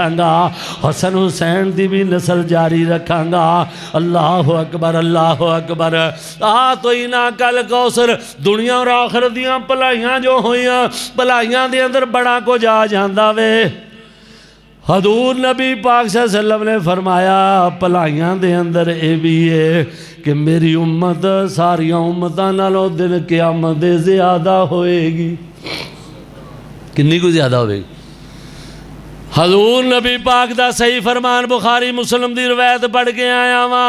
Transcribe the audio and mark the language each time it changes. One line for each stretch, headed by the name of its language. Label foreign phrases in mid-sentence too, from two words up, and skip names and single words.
Punjabi: حسن حسین کی وی نسل جاری رکھاں گا.
Arabic: الله أكبر الله أكبر.
Punjabi: تو
Arabic: إنا أعطيناك الكوثر,
Punjabi: دنیا اور آخرت دیاں بھلائیاں جو ہوئیاں، بھلائیاں دے اندر بڑا کجھ آ جاندا وے. حضور نبی پاک
Arabic: صلى الله عليه وسلم
Punjabi: نے فرمایا بھلائیاں دے اندر یہ وی ہے کہ میری امت ساریاں امتاں نالوں دن قیامت دے زیادہ ہووے گی. کتنی کجھ زیادہ ہووے گی؟ حضور نبی پاک دا صحیح فرمان بخاری مسلم دی روایت پڑھ کے آیا وہاں.